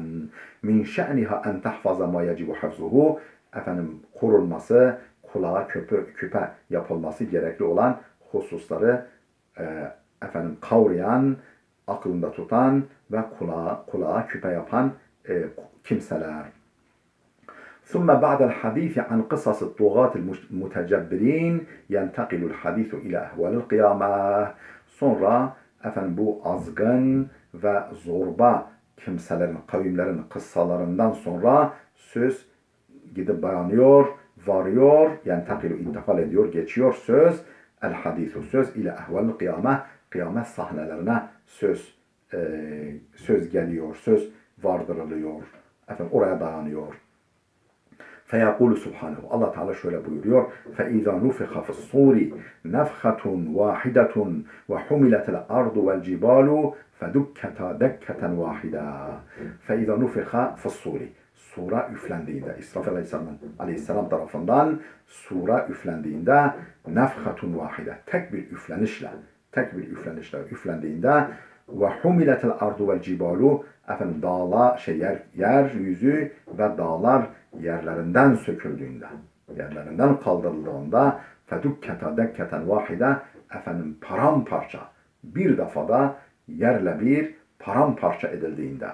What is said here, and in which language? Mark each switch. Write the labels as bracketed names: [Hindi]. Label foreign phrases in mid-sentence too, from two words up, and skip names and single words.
[Arabic] من شأنها أن تحفظ ما يجب حفظه. [Turkish] Efendim korunması, kulağa küpe yapılması gerekli olan hususları efendim kavrayan, aklında tutan ve kulağa küpe yapan kimseler. [Arabic] ثم بعد الحديث عن قصص الطغاة المتجبرين ينتقل الحديث إلى أهوال القيامة. [Turkish] Sonra efendim bu azgın ve zorba kimselerin, kavimlerin kıssalarından sonra söz gidip varıyor, yani intikal ediyor, geçiyor söz, [Arabic] الحديث [Turkish] söz ile [Arabic] أهوال القيامة, [Turkish] kıyamet sahnelerine söz geliyor, söz vardırılıyor. Efendim oraya dayanıyor. [Arabic] فيقول سبحانه. [Turkish] Allah Teala şöyle buyuruyor. [Arabic] فَاِذَا نُفِخَ فِي الصُّورِ نَفْخَةٌ وَاحِدَةٌ وَحُمِلَتِ الْأَرْضُ وَالْجِبَالُ فَدُكَّتَا دَكَّةً وَاحِدًا فَاِذَا نُفِخَ فِي الصُّورِ [Turkish] Sura üflendiğinde, İsrafil Aleyhisselam tarafından sura üflendiğinde [Arabic] نفخة واحدة, [Turkish] tek bir üflenişle üflendiğinde [Arabic] وحملت الأرض والجبال, [Turkish] efendim dağlar, yeryüzü ve dağlar yerlerinden söküldüğünde, yerlerinden kaldırıldığında [Arabic] فدكتا دكة واحدة, [Turkish] efendim paramparça, bir defada yerle bir paramparça edildiğinde.